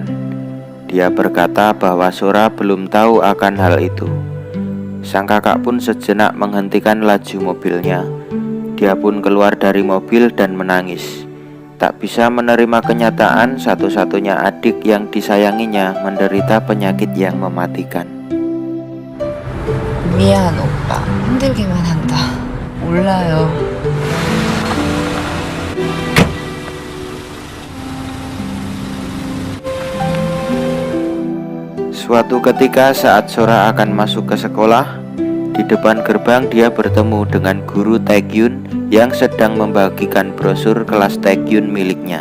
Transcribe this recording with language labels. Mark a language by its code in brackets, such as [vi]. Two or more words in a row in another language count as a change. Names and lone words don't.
[id] Dia berkata bahwa Sora belum tahu akan hal itu. Sang kakak pun sejenak menghentikan laju mobilnya. Dia pun keluar dari mobil dan menangis. Tak bisa menerima kenyataan satu-satunya adik yang disayanginya menderita penyakit yang mematikan. [ko] 미안 오빠, 힘들게만 한다. 몰라요. [id] Suatu ketika saat Sora akan masuk ke sekolah, di depan gerbang dia bertemu dengan guru Taekyun yang sedang membagikan brosur kelas Taekyun miliknya.